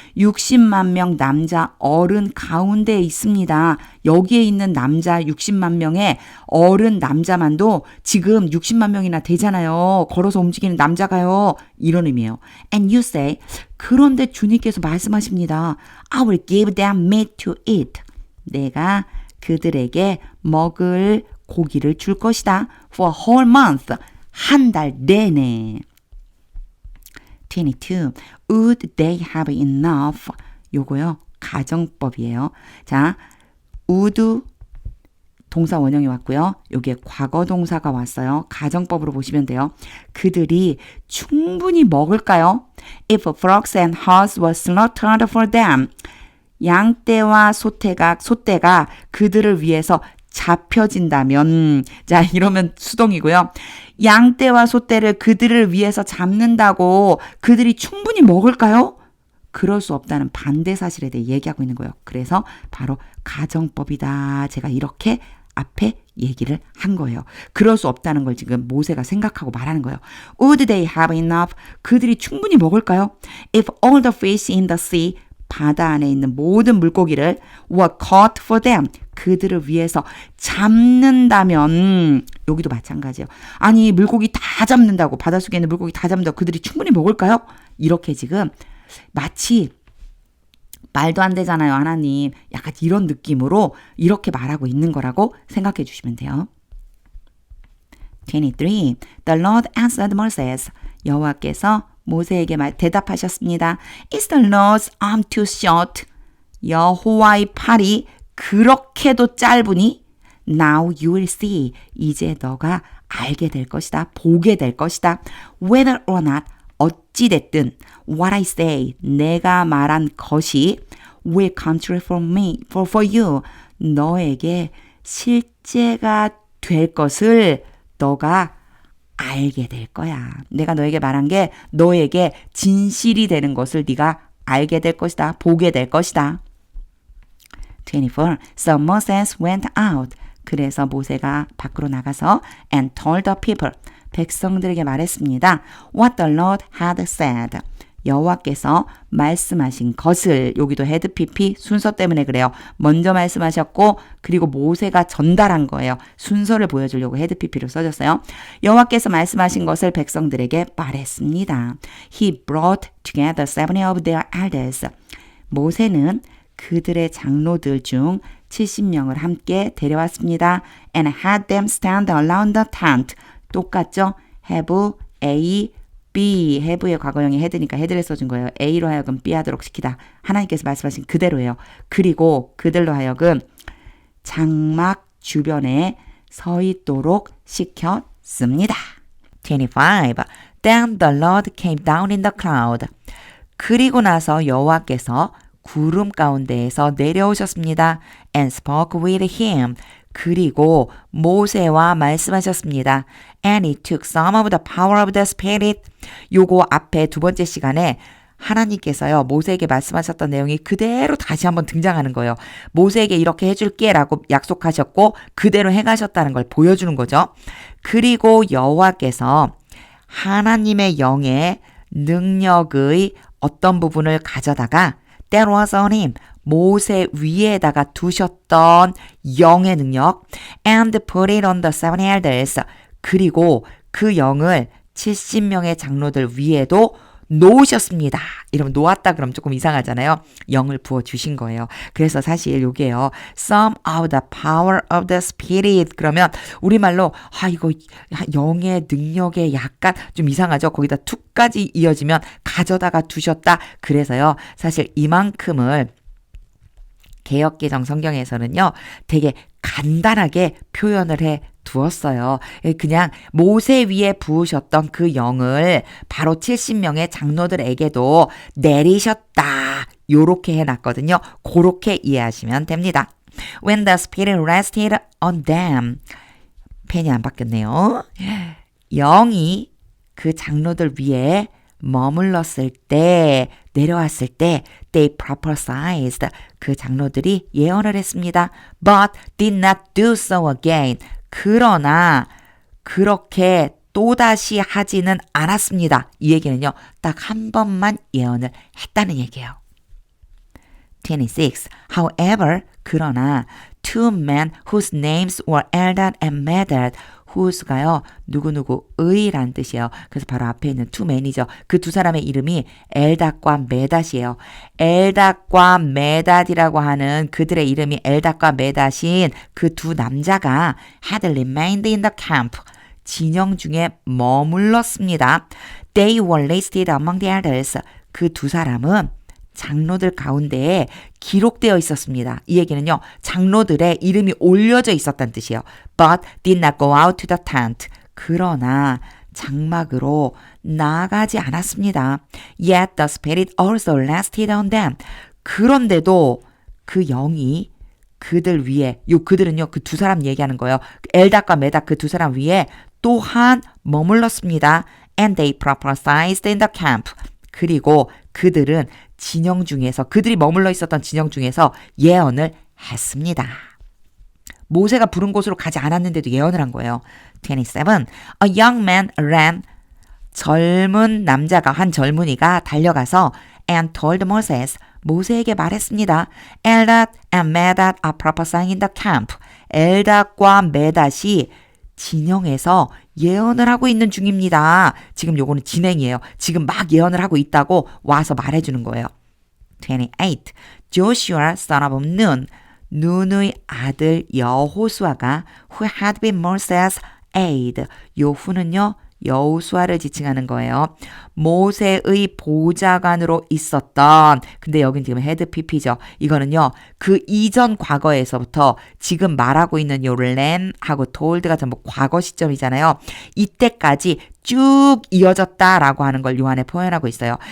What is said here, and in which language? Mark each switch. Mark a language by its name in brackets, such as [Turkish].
[Korean] 60만 명 남자 어른 가운데 있습니다. 여기에 있는 남자 60만 명의 어른 남자만도 지금 60만 명이나 되잖아요. 걸어서 움직이는 남자가요. 이런 의미예요. [English] And you say, [Korean] 그런데 주님께서 말씀하십니다. [English] I will give them meat to eat. [Korean] 내가 그들에게 먹을 고기를 줄 것이다. [English] For a whole month. [Korean] 한 달 내내. [English] 22. Would they have enough? [Korean] 요거요. 가정법이에요. 자, would 동사 원형이 왔고요. 여기에 과거 동사가 왔어요. 가정법으로 보시면 돼요. 그들이 충분히 먹을까요? [English] If frogs and hares were slaughtered for them. [Korean] 양떼와 소떼가 그들을 위해서 잡혀진다면, 자, 이러면 수동이고요. 양떼와 소떼를 그들을 위해서 잡는다고 그들이 충분히 먹을까요? 그럴 수 없다는 반대 사실에 대해 얘기하고 있는 거예요. 그래서 바로 가정법이다. 제가 이렇게 앞에 얘기를 한 거예요. 그럴 수 없다는 걸 지금 모세가 생각하고 말하는 거예요. [English] Would they have enough? [Korean] 그들이 충분히 먹을까요? [English] If all the fish in the sea, [Korean] 바다 안에 있는 모든 물고기를 [English] were caught for them. [Korean] 그들을 위해서 잡는다면 여기도 마찬가지예요. 아니 물고기 다 잡는다고 바닷속에 있는 물고기 다 잡는다고 그들이 충분히 먹을까요? 이렇게 지금 마치 말도 안 되잖아요. 하나님. 약간 이런 느낌으로 이렇게 말하고 있는 거라고 생각해 주시면 돼요. 23. [English] The Lord answered Moses. [Korean] 여호와께서 모세에게 대답하셨습니다. [English] Is the Lord's arm too short? [Korean] 여호와의 팔이 그렇게도 짧으니? [English] Now you will see. [Korean] 이제 너가 알게 될 것이다. 보게 될 것이다. [English] Whether or not, [Korean] 어찌됐든 [English] what I say, [Korean] 내가 말한 것이 [English] will come true for me, for you. [Korean] 너에게 실제가 될 것을 너가 알게 될 거야. 내가 너에게 말한 게 너에게 진실이 되는 것을 네가 알게 될 것이다. 보게 될 것이다. 24. [English] So Moses went out. [Korean] 그래서 모세가 밖으로 나가서 [English] and told the people. [Korean] 백성들에게 말했습니다. [English] What the Lord had said. [Korean] 여호와께서 말씀하신 것을, 여기도 헤드 PP 순서 때문에 그래요. 먼저 말씀하셨고 그리고 모세가 전달한 거예요. 순서를 보여주려고 헤드 PP를 써줬어요. 여호와께서 말씀하신 것을 백성들에게 말했습니다. [English] He brought together 70 of their elders. [Korean] 모세는 그들의 장로들 중 70명을 함께 데려왔습니다. [English] And had them stand around the tent. [Korean] 똑같죠? have, A, B. have의 과거형이 head니까 head를 써준 거예요. A로 하여금 B 하도록 시키다. 하나님께서 말씀하신 그대로예요. 그리고 그들로 하여금 장막 주변에 서 있도록 시켰습니다. 25. [English] Then the Lord came down in the cloud. [Korean] 그리고 나서 여호와께서 구름 가운데에서 내려오셨습니다. [English] And spoke with him. [Korean] 그리고 모세와 말씀하셨습니다. [English] And he took some of the power of the Spirit. [Korean] 요거 앞에 두 번째 시간에 하나님께서요, 모세에게 말씀하셨던 내용이 그대로 다시 한번 등장하는 거예요. 모세에게 이렇게 해줄게 라고 약속하셨고 그대로 행하셨다는 걸 보여주는 거죠. 그리고 여호와께서 하나님의 영의 능력의 어떤 부분을 가져다가 [English] That was on him. [Korean] 모세 위에다가 두셨던 영의 능력. [English] And put it on the 70 elders. [Korean] 그리고 그 영을 70명의 장로들 위에도 놓으셨습니다. 이러면 놓았다 그러면 조금 이상하잖아요. 영을 부어주신 거예요. 그래서 사실 요게요. [English] Some of the power of the Spirit. [Korean] 그러면 우리말로 이거 영의 능력에 약간 좀 이상하죠. 거기다 to까지 이어지면 가져다가 두셨다. 그래서요. 사실 이만큼을 개역개정 성경에서는요. 되게 간단하게 표현을 해 두었어요. 그냥 모세 위에 부으셨던 그 영을 바로 70명의 장로들에게도 내리셨다. 요렇게 해놨거든요. 그렇게 이해하시면 됩니다. [English] When the Spirit rested on them. [Korean] 펜이 안 바뀌었네요. 영이 그 장로들 위에 머물렀을 때, 내려왔을 때 [English] they prophesied. [Korean] 그 장로들이 예언을 했습니다. [English] But did not do so again. [Korean] 그러나 그렇게 또다시 하지는 않았습니다. 이 얘기는요. 딱 한 번만 예언을 했다는 얘기예요. 26. [English] However, [Korean] 그러나 [English] two men whose names were Eldad and Medad. [Korean] whose가요. 누구누구의란 뜻이에요. 그래서 바로 앞에 있는 [English] two men [Korean] 이죠. 그 두 사람의 이름이 엘닷과 메닷이에요. 엘닷과 메닷이라고 하는 그들의 이름이 엘닷과 메닷인 그 두 남자가 [English] had remained in the camp. [Korean] 진영 중에 머물렀습니다. [English] They were listed among the elders. [Korean] 그 두 사람은 장로들 가운데에 기록되어 있었습니다. 이 얘기는요. 장로들의 이름이 올려져 있었다는 뜻이에요. [English] But did not go out to the tent. [Korean] 그러나 장막으로 나가지 않았습니다. [English] Yet the Spirit also rested on them. [Korean] 그런데도 그 영이 그들 위에, 그들은요. 그 두 사람 얘기하는 거예요. 엘닷과 메닷 그 두 사람 위에 또한 머물렀습니다. [English] And they prophesied in the camp. [Korean] 그리고 그들은 진영 중에서 그들이 머물러 있었던 진영 중에서 예언을 했습니다. 모세가 부른 곳으로 가지 않았는데도 예언을 한 거예요. [English] 27. A young man ran. [Korean] 젊은 남자가 한 젊은이가 달려가서 [English] and told Moses. [Korean] 모세에게 말했습니다. [English] Eldad and Medad are prophesying in the camp. [Korean] 엘닷과 메닷이 진영에서 예언을 하고 있는 중입니다. 지금 요거는 진행이에요. 지금 막 예언을 하고 있다고 와서 말해주는 거예요. [English] 28. Joshua son of Nun. [Korean] 눈의 아들 여호수아가 [English] who had been Moses' aide. [Korean] 요 후는요. 여호수아를 지칭하는 거예요. 모세의 보좌관으로 있었던, 근데 여긴 지금 헤드 PP죠. 이거는요. 그 이전 과거에서부터 지금 말하고 있는 요 램하고 told가 전부 과거 시점이잖아요. 이때까지 쭉 이어졌다라고 하는 걸 요 안에 표현하고 있어요.